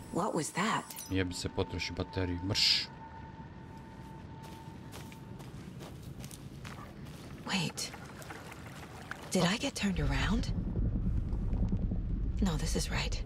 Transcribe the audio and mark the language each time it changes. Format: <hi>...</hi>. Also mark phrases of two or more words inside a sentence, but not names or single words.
<en>What was that?</en> <sr>Jebi se, potroši bateriju. Mrš.</sr> <en>Wait. Did I get turned around? No, this is right.</en>